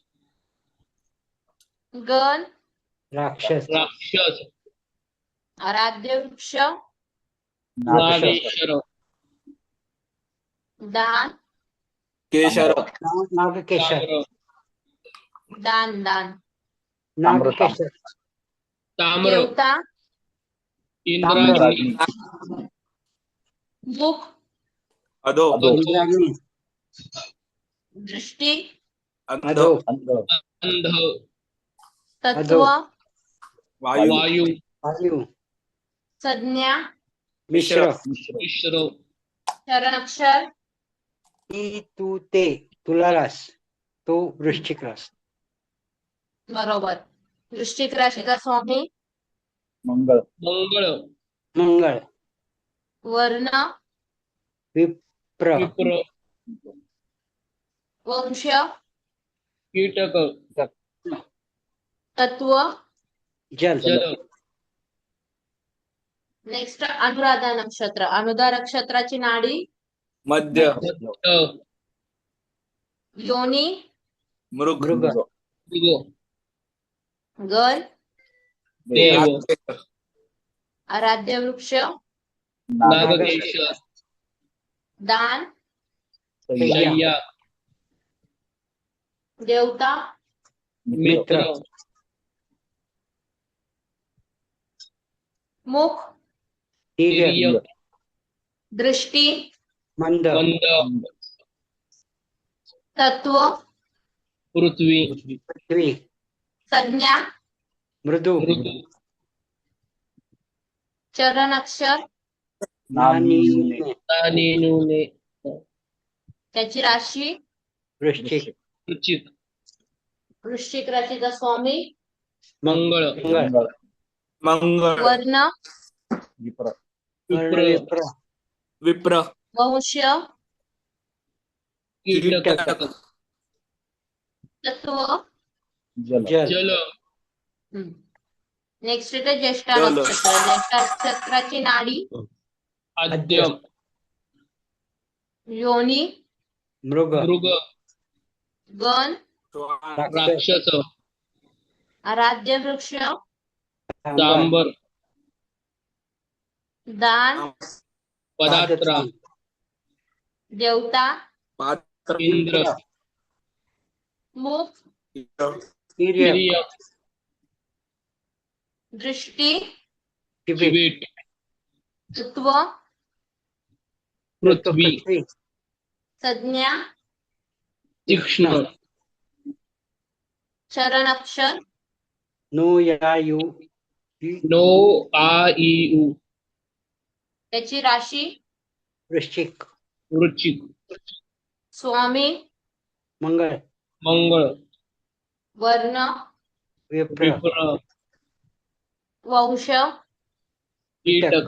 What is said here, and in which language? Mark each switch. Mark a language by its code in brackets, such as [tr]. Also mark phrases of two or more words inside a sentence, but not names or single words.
[mr] गण राक्षस राक्षस आराध्य वृक्ष नागेश्वर दान केशर नागकेशर दान दान नागकेशर ताम्र देवता इंद्राग्नी मुख अधो इंद्राग्नी दृष्टी अंध अधो अंध तत्व वायू वायू वायू संज्ञा मिश्र मिश्र चरणाक्षर ती तू ते तुला रस तो वृश्चिक रस बरोबर वृश्चिक राशीचा स्वामी मंगळ मंगळ वर्ण विप्र विप्र वंश कीटक तत्व जल जल नेक्स्ट अनुराधा नक्षत्र अनुराधा नक्षत्राची नाडी मध्य मठ योनी मृग मृग मृग गण देव आराध्य वृक्ष नागकेशर दान शय्या देवता मित्र मुख तीर्य तिर्य दृष्टी मंद मंद तत्व पृथ्वी पृथ्वी संज्ञा मृदू मृदू चरणाक्षर नानी नीने त्याची राशी वृश्चिक वृश्चिक वृश्चिक राशीचा स्वामी मंगळ मंगळ मंगळ वर्ण विप्र विप्र विप्र वंश कीटक तत्व जल जल नेक्स्ट येते ज्येष्ठा जल. नक्षत्र ज्येष्ठा नक्षत्राची नाडी आद्य योनी मृग मृग गण राक्षस आराध्य वृक्ष सांबर दान पदार्थ देवता पात्र इंद्र मुख तीर्य तिर्य दृष्टी शिबिर शिबिट तत्व पृथ्वी संज्ञा तीक्ष्ण चरणाक्षर नो या यू नो आ इ उ त्याची राशी वृश्चिक वृश्चिक स्वामी मंगळ मंगळ वर्ण विप्र विप्र वंश कीटक